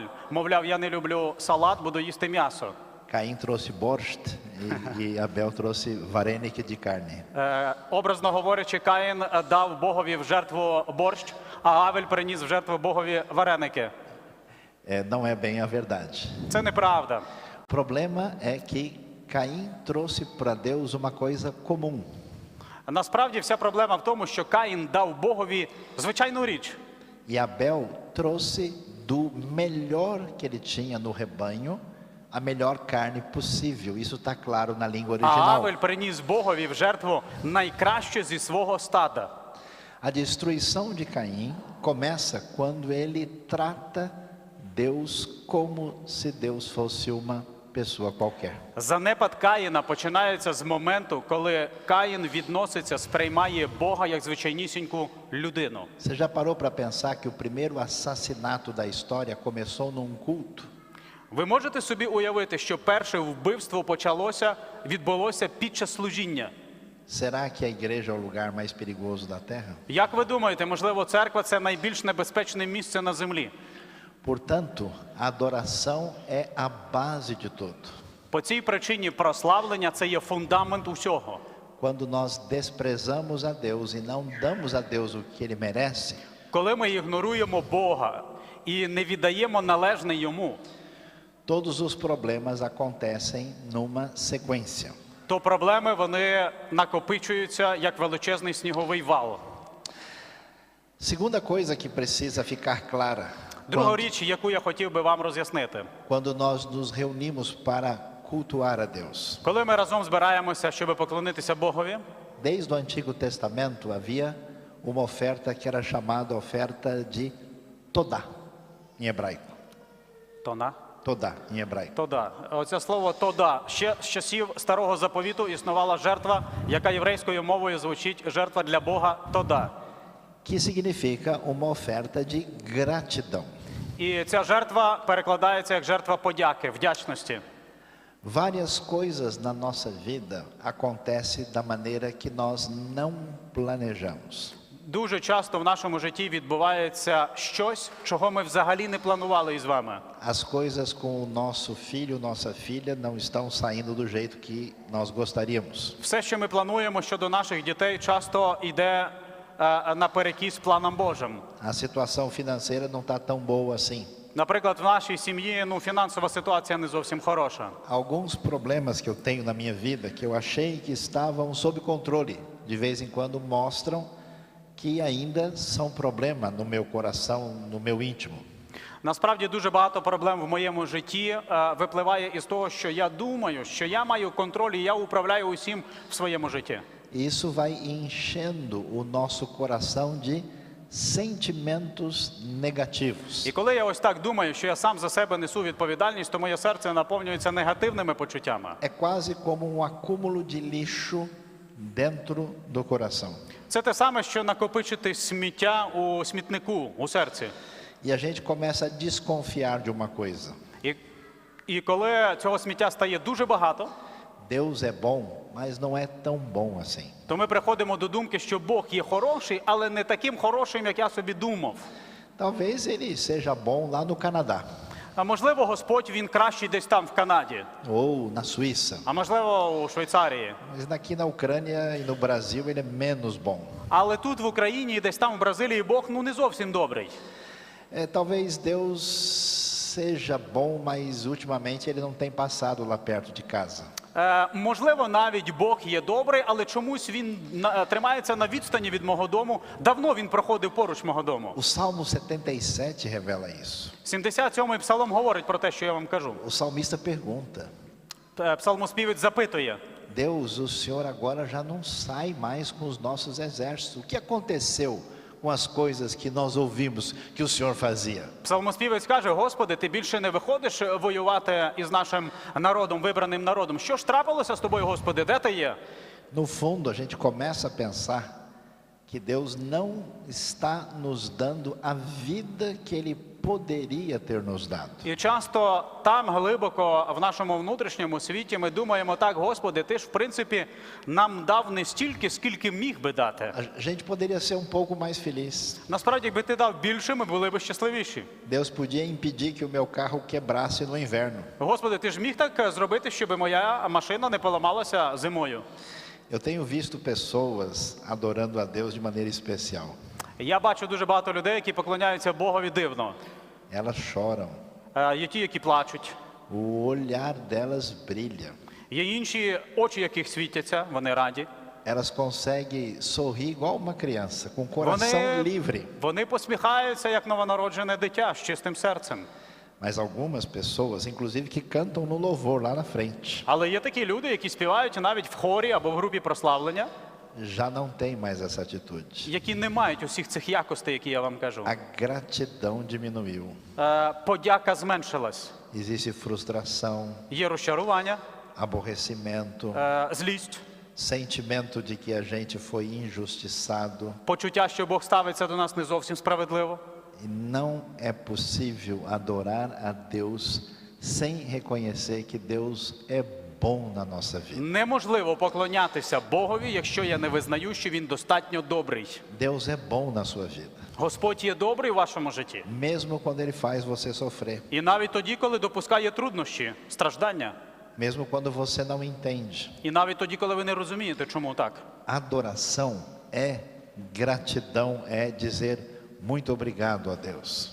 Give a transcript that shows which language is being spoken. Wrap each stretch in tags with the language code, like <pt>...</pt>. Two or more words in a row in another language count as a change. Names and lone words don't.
<uk>Мовляв, я не люблю салат, буду їсти м'ясо.</uk> <pt>Caim trouxe borscht e Abel trouxe varenike de carne.</pt> <uk>Образно говорячи, Каїн дав Богові в жертву борщ, а Авель приніс в жертву Богові вареники.</uk> <pt>Não é bem a verdade.</pt> <uk>Це неправда.</uk> <pt>O problema é que Caim trouxe para Deus uma coisa comum.</pt> <uk>Насправді вся проблема в тому, що Каїн дав Богові звичайну річ.</uk> <pt>E Abel trouxe do melhor que ele tinha no rebanho a melhor carne possível. Isso está claro na língua</pt> <uk>А</uk> <pt>original.</pt> <uk>Авель приніс Богові в жертву найкраще зі свого стада.</uk> <pt>A destruição de Caim começa quando ele trata Deus como se Deus fosse uma pessoa qualquer.</pt> <uk>Занепад Каїна починається з моменту, коли Каїн відноситься, сприймає Бога як звичайнісіньку людину.</uk> <pt>Você já parou para pensar que o primeiro assassinato da história começou num culto?</pt> <uk>Ви можете собі уявити, що перше вбивство відбулося під час служіння?</uk> <pt>Será que a igreja é o lugar mais perigoso da terra?</pt> <uk>Як ви думаєте, можливо, церква – це найбільш небезпечне місце на землі?</uk> <pt>Portanto, a adoração é a base de tudo.</pt> <uk>По цій причині прославлення – це є фундамент усього.</uk> <pt>Quando nós desprezamos a Deus e não damos a Deus o que Ele merece,</pt> <uk>Коли ми ігноруємо Бога і не віддаємо належне Йому,</uk> <pt>todos os problemas acontecem numa sequência.</pt> <uk>то проблеми вони накопичуються як величезний сніговий вал.</uk> <pt>Segunda coisa que precisa ficar clara,</pt> <uk>Друга річ, яку я хотів би вам роз'яснити.</uk> <pt>quando nós nos reunimos para cultuar a Deus.</pt> <uk>Коли ми разом збираємося, щоб поклонитися Богові,</uk> <pt>Desde o Antigo Testamento havia uma oferta que era chamada oferta de Todá, em hebraico. Todá, em hebraico.</pt> <uk>Тода. Оце слово «тода». Ще з часів Старого Заповіту існувала жертва, яка єврейською мовою звучить «жертва для Бога тода».</uk> <pt>Que significa uma oferta de gratidão.</pt> <uk>І ця жертва перекладається як жертва подяки, вдячності.</uk> <pt>Várias coisas na nossa vida acontecem da maneira que nós não planejamos.</pt> <uk>Дуже часто в нашому житті відбувається щось, чого ми взагалі не планували із вами.</uk> <pt>As coisas com o nosso filho, nossa filha não estão saindo do jeito que nós gostaríamos.</pt> <uk>Все, що ми плануємо щодо наших дітей, часто йде наперекіс планам Божим.</uk> <pt>A situação financeira não está tão boa assim.</pt> <uk>Наприклад, в нашій сім'ї фінансова ситуація не зовсім хороша.</uk> <pt>Alguns problemas que eu tenho na minha vida, que eu achei que estavam sob controle, de vez em quando mostram que ainda são problema no meu coração, no meu íntimo.</pt> <uk>Насправді дуже багато проблем в моєму житті випливає із того, що я думаю, що я маю контроль і я управляю усім в своєму житті.</uk> <pt>Isso vai enchendo o nosso coração de sentimentos negativos.</pt> <uk>І коли я ось так думаю, що я сам за себе несу відповідальність, то моє серце наповнюється негативними почуттями.</uk> <pt>É quase como um acúmulo de lixo dentro do coração.</pt> <uk>Це те саме, що накопичити сміття у смітнику, у серці.</uk> <pt>E a gente começa a desconfiar de uma coisa.</pt> <uk>І коли цього сміття стає дуже багато,</uk> <pt>Deus é bom, mas não é tão bom assim.</pt> <uk>то ми приходимо до думки, що Бог є хороший, але не таким хорошим, як я собі думав.</uk> <pt>Talvez ele seja bom lá no Canadá,</pt> <uk>А можливо, Господь, Він кращий десь там, в Канаді.</uk> <pt>ou na Suíça.</pt> <uk>А можливо, у Швейцарії.</uk> <pt>Mas aqui na Ucrânia e no Brasil ele é menos bom.</pt> <uk>Але тут, в Україні, і десь там, в Бразилії, Бог, не зовсім добрий.</uk> <pt>Talvez Deus seja bom, mas ultimamente ele não tem passado lá perto de casa.</pt> <uk>Можливо, навіть Бог є добрий, але чомусь Він тримається на відстані від мого дому. Давно Він проходив поруч мого дому.</uk> <pt>O Salmo 77 revela isso.</pt> <uk>77-й псалом говорить про те, що я вам кажу.</uk> <pt>O salmista pergunta:</pt> <uk>Псалмоспівець запитує:</uk> <pt>Deus, o Senhor agora já não sai mais com os nossos exércitos. O que aconteceu com as coisas que nós ouvimos que o Senhor fazia?</pt> <uk>Псалмоспівець каже: Господи, ти більше не виходиш воювати із нашим народом, вибраним народом. Що ж трапилося з тобою, Господи, де ти є?</uk> <pt>No fundo, a gente começa a pensar que Deus não está nos dando a vida que Ele poderia ter nos dado.</pt> <uk>І часто там глибоко в нашому внутрішньому світі ми думаємо так: Господи, ти ж в принципі нам дав не стільки, скільки міг би дати.</uk> <pt>A gente poderia ser um pouco mais feliz.</pt> <uk>Насправді, якби ти дав більше, ми були б щасливіші.</uk> <pt>Deus podia impedir que o meu carro quebrasse no inverno.</pt> <uk>Господи, ти ж міг так зробити, щоб моя машина не поламалася зимою.</uk> <pt>Eu tenho visto pessoas adorando a Deus de maneira especial.</pt> <uk>Я бачу дуже багато людей, які поклоняються Богові дивно.</uk> <pt>Elas choram.</pt> <uk>Є ті, які плачуть.</uk> <pt>O olhar delas brilha.</pt> <uk>Є інші, очі яких світяться, вони раді.</uk> <pt>Elas conseguem sorrir igual uma criança, com o coração livre.</pt> <uk>Вони посміхаються, як новонароджене дитя, з чистим серцем.</uk> <pt>Mas algumas pessoas, inclusive, que cantam no louvor lá na frente,</pt> <uk>Але є такі люди, які співають навіть в хорі або в групі прославлення,</uk> <pt>já não tem mais essa atitude.</pt> <uk>які не мають усіх цих якостей, які я вам кажу.</uk> <pt>A gratidão diminuiu.</pt> <uk>Подяка зменшилась.</uk> <pt>Existe frustração,</pt> <uk>Є розчарування,</uk> <pt>aborrecimento,</pt> <uk>злість,</uk> <pt>sentimento de que a gente foi injustiçado.</pt> <uk>почуття, що Бог ставиться до нас не зовсім справедливо.</uk> <pt>E não é possível adorar a Deus sem reconhecer que Deus é bom na nossa vida.</pt> <uk>Неможливо поклонятися Богові, якщо я не визнаю, що Він достатньо добрий.</uk> <pt>Deus é bom na sua vida.</pt> <uk>Господь є добрий у вашому житті.</uk> <pt>mesmo quando Ele faz você sofrer,</pt> <uk>І навіть тоді, коли допускає труднощі, страждання.</uk> <pt>mesmo quando você não entende.</pt> <uk>І навіть тоді, коли ви не розумієте, чому так.</uk> <pt>Adoração é gratidão, é dizer muito obrigado a Deus.</pt>